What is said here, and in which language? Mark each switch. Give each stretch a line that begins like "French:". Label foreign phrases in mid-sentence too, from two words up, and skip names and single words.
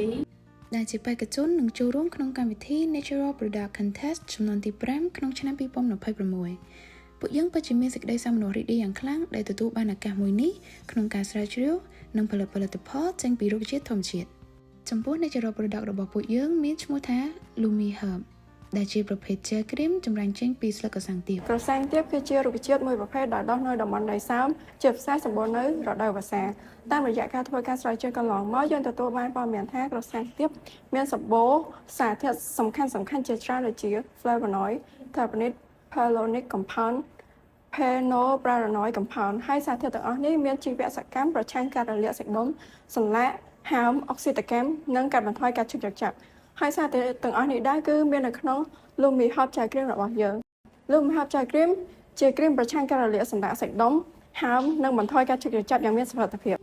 Khmer: ដែលជាបេក្ខជននឹងចូលរួមក្នុងកម្មវិធី Natural Product Contest ចំនួនទី5ក្នុងឆ្នាំ2026ពួកយើងពិតជាមានសេចក្តីសោមនស្សរីករាយយ៉ាងខ្លាំងដែលទទួលបានឱកាសមួយនេះក្នុងការស្រាវជ្រាវនិងផលិតផលចេញពីរុក្ខជាតិធម្មជាតិចំពោះ Natural Product របស់ពួកយើងមានឈ្មោះថា Lumi Herb ដែលជាប្រភេទ
English: gel cream
Khmer: ចម្រាញ់ចេញពីស្លឹកក្រសាំងទាប ក្រសាំងទាបគឺជារុក្ខជាតិមួយប្រភេទដែលដុះនៅតំបន់ដីសើមជាពិសេសសម្បូរនៅរដូវវស្សាតាមរយៈការធ្វើការស្រាវជ្រាវកន្លងមកយើងទទួលបាន ព័ត៌មានថាក្រសាំងទាបមានសម្បូរសារធាតុសំខាន់ជាច្រើនដូចជា
English: flavonoid, terpenoid, polonic compound, phenolbaranoid compound
Khmer: ហើយសារធាតុទាំងអស់នេះមានជីវៈសកម្មប្រឆាំងការរលាកសាច់ដុំសន្លាក់ហើមអុកស៊ីតកម្មនិងកាត់បន្ថយការឈឺចាប់ហើយសារធាតុទាំងអស់នេះដែរគឺមាននៅក្នុង Lumi Herb Gel Cream របស់យើង Lumi Herb Gel Cream ជាគ្រីមប្រឆាំងការរលាកសន្លាក់សាច់ដុំហើមនិងបន្ថយការឈឺចាប់យ៉ាងមានសុវត្ថិភាព